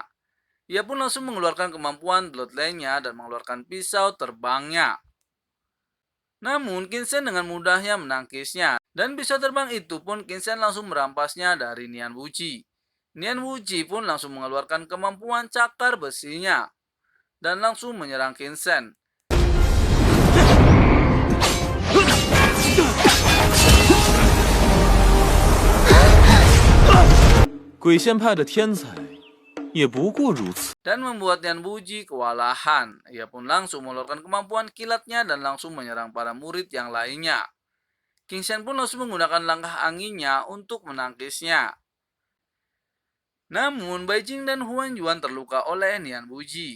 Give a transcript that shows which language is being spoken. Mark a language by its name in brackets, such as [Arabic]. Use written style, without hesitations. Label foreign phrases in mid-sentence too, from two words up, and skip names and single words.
[Indonesian] Ia pun langsung mengeluarkan kemampuan bloodline-nya dan mengeluarkan pisau terbangnya. Namun Qin Shen dengan mudahnya menangkisnya. Dan pisau terbang itu pun Qin Shen langsung merampasnya dari Nian Wuji. Nian Wuji pun langsung mengeluarkan kemampuan cakar besinya. Dan langsung menyerang Qin Shen. [Chinese] 鬼仙派的天才也不过如此。 [Indonesian] dan membuat Nian Wuji kewalahan. Ia pun langsung mengeluarkan kemampuan kilatnya dan langsung menyerang para murid yang lainnya. King Shen pun langsung menggunakan langkah anginnya untuk menangkisnya. Namun Beijing dan Huang Yuan terluka oleh Nian Wuji.